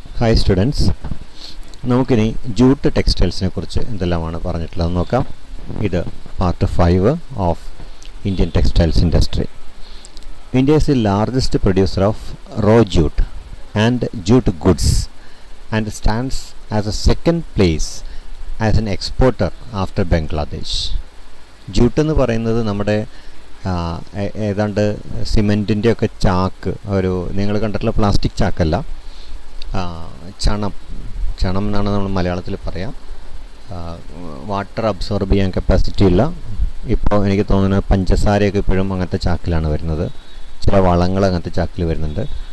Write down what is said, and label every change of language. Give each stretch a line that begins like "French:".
Malayalam: Hi students, നമുക്കിനി jute ടെക്സ്റ്റൈൽസിനെ കുറിച്ച് എന്തെല്ലാമാണ് പറഞ്ഞിട്ടുള്ളതെന്ന് നോക്കാം. ഇത്
English: Part 5 of Indian textiles industry. India is the largest producer of raw jute and jute goods and stands as a second place as an exporter after Bangladesh.
Malayalam: Jute എന്ന് പറയുന്നത് നമ്മുടെ ഏതാണ്ട് സിമെൻറ്റിൻ്റെ ഒക്കെ ചാക്ക്, ഒരു നിങ്ങൾ കണ്ടിട്ടുള്ള പ്ലാസ്റ്റിക് ചാക്കല്ല, ചണം എന്നാണ് നമ്മൾ മലയാളത്തിൽ പറയാം. വാട്ടർ അബ്സോർബ് ചെയ്യാൻ കപ്പാസിറ്റി ഉള്ള, ഇപ്പോൾ എനിക്ക് തോന്നുന്നത് പഞ്ചസാരയൊക്കെ ഇപ്പോഴും അങ്ങനത്തെ ചാക്കിലാണ് വരുന്നത്, ചില വളങ്ങൾ അങ്ങനത്തെ ചാക്കിൽ വരുന്നുണ്ട്.